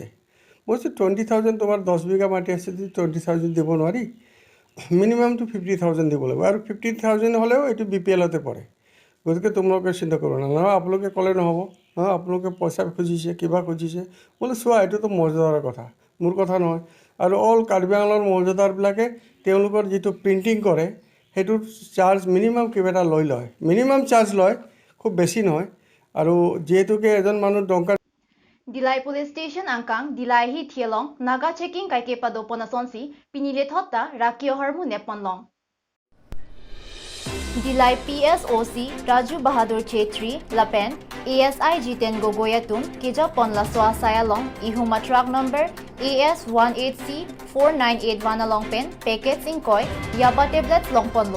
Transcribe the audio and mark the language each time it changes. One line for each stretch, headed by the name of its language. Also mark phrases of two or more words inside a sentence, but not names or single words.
Assamese: মই কৈছোঁ 20,000 তোমাৰ 10 বিঘা মাটি আছে যদি 20,000 দিব নোৱাৰি মিনিমামটো 50,000 দিব লাগিব আৰু 50,000 হ'লেও এইটো BPLতে পৰে গতিকে তোমালোকে চিন্তা কৰিব নালাগে আপোনালোকে ক'লে নহ'ব আপোনালোকে পইচা খুজিছে কিবা খুজিছে বোলে চোৱা এইটোতো মৰ্যাদাৰ কথা মোৰ কথা নহয় আৰু অল কাৰ্বি আংলঙৰ মৰ্যাদাৰবিলাকে তেওঁলোকৰ যিটো প্ৰিণ্টিং কৰে সেইটোৰ চাৰ্জ মিনিমাম কিবা এটা লয়
English: minimum charge
Assamese: লয় খুব বেছি নহয় আৰু যেহেতুকে এজন মানুহ ডংকাৰ
Karbi: Dilai Police Station angkang Dilai hi thielong naga checking kai ke pado ponasonsi pinile thotta rakio harmu neponlong. Dilai PSOC Raju Bahadur Chetri Lapen ASI Jiten Gogoyatum Keja Ponla Soa Sayalong Ihuma truck number AS18C4981 along pen packets inkoi yaba tablets long ponlo.